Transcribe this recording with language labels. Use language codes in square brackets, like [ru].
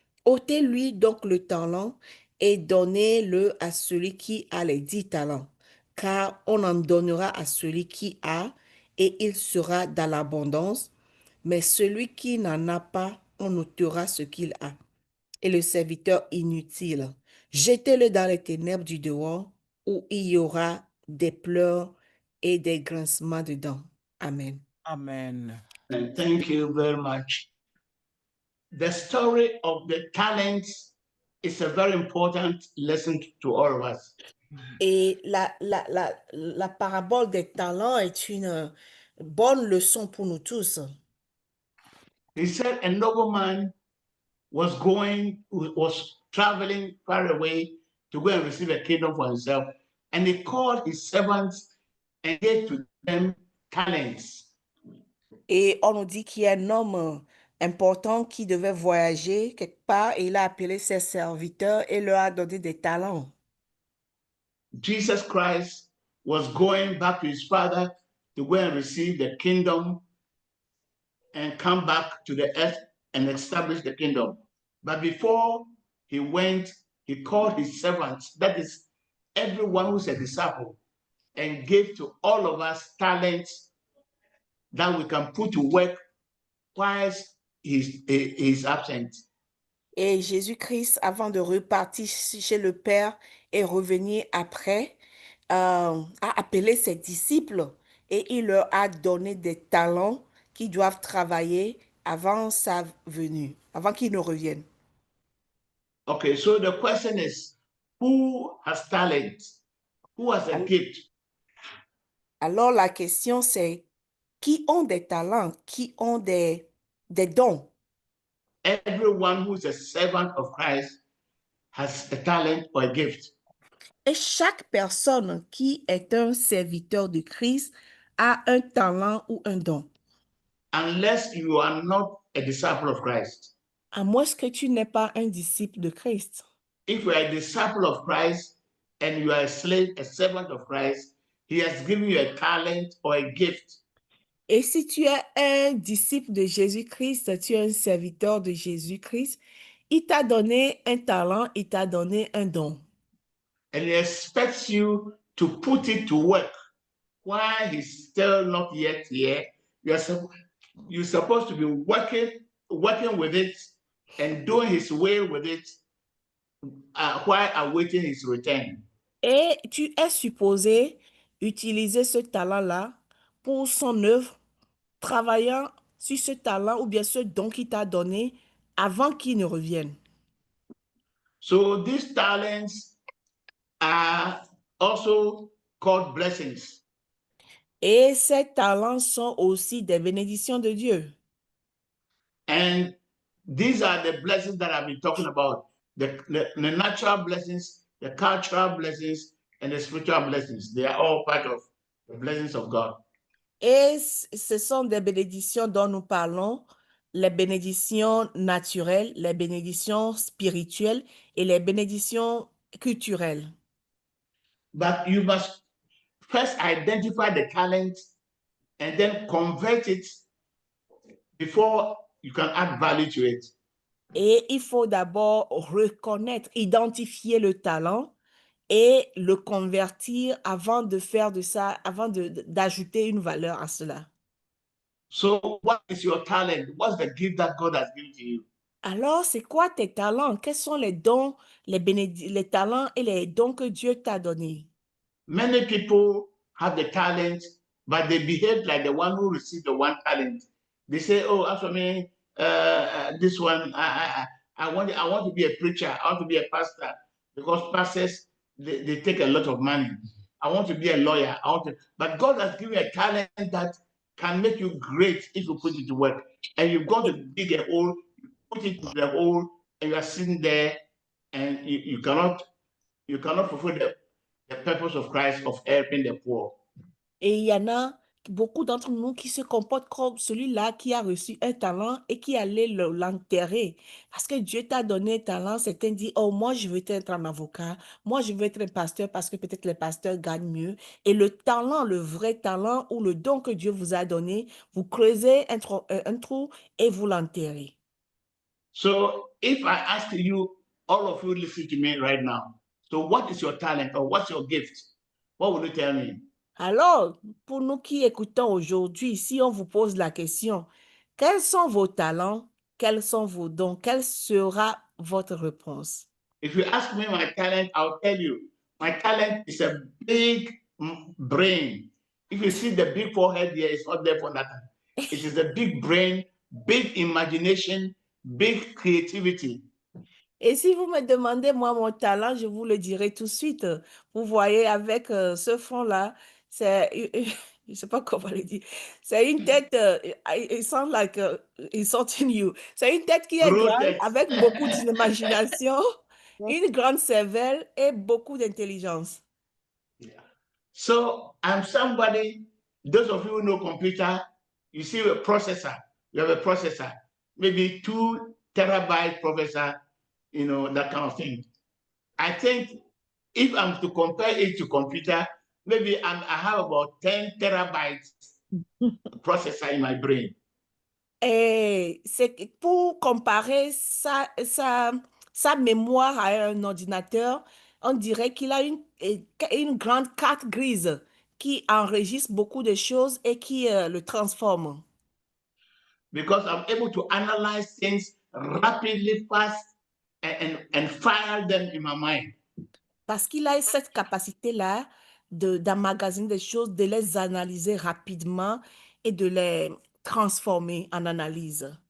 [fr] Ôtez-lui donc le talent et donnez-le à celui qui a les 10 talents, car on en donnera à celui qui a et il sera dans l'abondance, mais celui qui n'en a pas, on ôtera ce qu'il a. Et le serviteur inutile, jetez-le dans les ténèbres du dehors, où il y aura des pleurs et des grincements de dents. Amen. Amen. [en] And thank you very much. The story of the talents is a very important lesson to all of us. [fr] Et la parabole des talents est une bonne leçon pour nous tous. [en] He said a nobleman was traveling far away to go and receive a kingdom for himself. And he called his servants and gave to them talents. [fr] Et on nous dit qu'il y a un homme important qui devait voyager quelque part et il a appelé ses serviteurs et leur a donné des talents. [en] Jesus Christ was going back to his Father to go and receive the kingdom and come back to the earth and establish the kingdom. But before he went, he called his servants, that is everyone who's a disciple, and gave to all of us talents that we can put to work whilst he's absent. [fr] Et Jésus-Christ, avant de repartir chez le Père et revenir après, a appelé ses disciples et il leur a donné des talents qui doivent travailler avant sa venue, avant qu'il ne revienne. [en] Okay, so the question is, who has talent? Who has a Al- gift? [fr] Alors, la question, c'est qui ont des talents, qui ont des dons? [en] Everyone who is a servant of Christ has a talent or a gift. [fr] Et chaque personne qui est un serviteur de Christ a un talent ou un don. [en] Unless you are not a disciple of Christ. [fr] À moins que tu n'es pas un disciple de Christ. [en] If you are a disciple of Christ and you are a slave, a servant of Christ, he has given you a talent or a gift. [fr] Et si tu es un disciple de Jésus-Christ, tu es un serviteur de Jésus-Christ, il t'a donné un talent, il t'a donné un don. [en] And he expects you to put it to work while he's still not yet here. You're supposed to be working with it and doing his will with it while awaiting his return. [fr] Et tu es supposé utiliser ce talent-là pour son œuvre, travaillant sur ce talent ou bien ce don qu'il t'a donné avant qu'il ne revienne. [en] So these talents are also called blessings. [fr] Et ces talents sont aussi des bénédictions de Dieu. [en] And these are the blessings that I've been talking about, the natural blessings, the cultural blessings, and the spiritual blessings. They are all part of the blessings of God. [fr] Et ce sont des bénédictions dont nous parlons, les bénédictions naturelles, les bénédictions spirituelles et les bénédictions culturelles. [en] But you must first identify the talent and then convert it before you can add value to it. [fr] Et il faut d'abord reconnaître, identifier le talent et le convertir avant de faire de ça, avant d'ajouter une valeur à cela. [en] So what is your talent? What's the gift that God has given to you? [fr] Alors, c'est quoi tes talents? Quels sont les dons, les talents et les dons que Dieu t'a donnés? [en] Many people have the talent, but they behave like the one who received the one talent. They say, "Oh, as for me, this one, I want to be a preacher. I want to be a pastor because pastors they take a lot of money. I want to be a lawyer. But God has given you a talent that can make you great if you put it to work. And you've got to dig a hole, you put it in the hole, and you are sitting there, and you cannot fulfill the purpose of Christ of helping the poor. [fr] Et il y en a beaucoup d'entre nous qui se comportent comme celui-là qui a reçu un talent et qui allait l'enterrer. Parce que Dieu t'a donné un talent, certains disent, oh, moi, je veux être un avocat, moi, je veux être un pasteur parce que peut-être les pasteurs gagnent mieux. Et le talent, le vrai talent ou le don que Dieu vous a donné, vous creusez un trou et vous l'enterrez. [en] So if I ask you, all of you listen to me right now. So what is your talent or what's your gift? What will you tell me? [fr] Alors, pour nous qui écoutons aujourd'hui, si on vous pose la question, quels sont vos talents, quels sont vos dons, quelle sera votre réponse? [en] If you ask me my talent, I'll tell you. My talent is a big brain. If you see the big forehead here, it's not there for nothing. It is a big brain, big imagination, big creativity. [fr] Et si vous me demandez, moi, mon talent, je vous le dirai tout de suite. Vous voyez, avec ce front-là, c'est, je ne sais pas comment le dire, c'est une tête, [en] it sounds like insulting you. [fr] C'est une tête qui est grande, Grotesque. avec beaucoup d'imagination, une grande cervelle et beaucoup d'intelligence. [en] So I'm somebody, those of you who know computer, you see a processor, you have a processor, maybe 2 terabyte processor, you know, that kind of thing. I think if I'm to compare it to computer, maybe I have about 10 terabytes processor in my brain. [fr] Et c'est pour comparer sa mémoire à un ordinateur, on dirait qu'il a une grande carte grise qui enregistre beaucoup de choses et qui le transforme. [en] Because I'm able to analyze things rapidly, fast, and file them in my mind. [fr] Parce qu'il a cette capacité-là d'emmagasiner des choses, de les analyser rapidement et de les transformer en analyse.